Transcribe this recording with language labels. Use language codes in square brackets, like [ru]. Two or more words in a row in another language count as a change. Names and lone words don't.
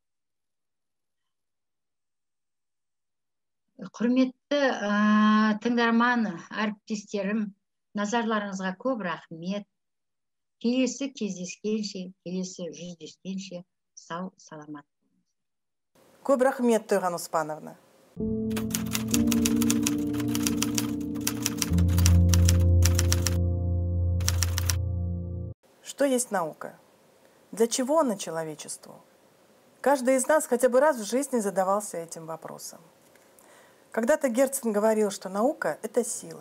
[kk] Құрметті тыңдарман әріптестерім, назарларыңызға көп рахмет. Келесі кездескенше, келесі жүздескенше сау саламат болыңыздар. Көп рахмет, Тойған Оспановна. [ru] Что есть наука? Для чего она человечеству? Каждый из нас хотя бы раз в жизни задавался этим вопросом. Когда-то Герцен говорил, что наука – это сила.